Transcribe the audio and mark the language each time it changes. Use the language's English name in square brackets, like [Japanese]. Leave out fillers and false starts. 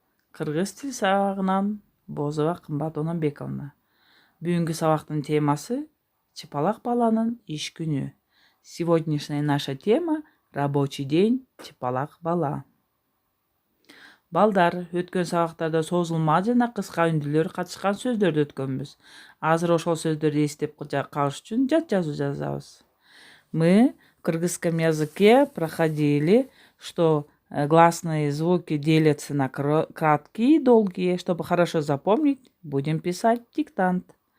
[Kyrgyz] Кыргыз тил сабагынан Бозова Кымбат Ононбековна. Бүгүнкү сабактын темасы Чыпалак баланын иш күнү. [Russian] Сегодняшняя наша тема — рабочий день Чыпалак бала. [Kyrgyz] Балдар, өткөн сабактарда созулма жана кыска үндүлөр катышкан сөздөрдү өткөнбүз. Азыр ошол сөздөрдү эстеп калыш үчүн жат жазуу жазабыз. [Russian] Мы в кыргызском языке проходили, что гласные звуки делятся на краткие и долгие. Чтобы хорошо запомнить, будем писать диктант.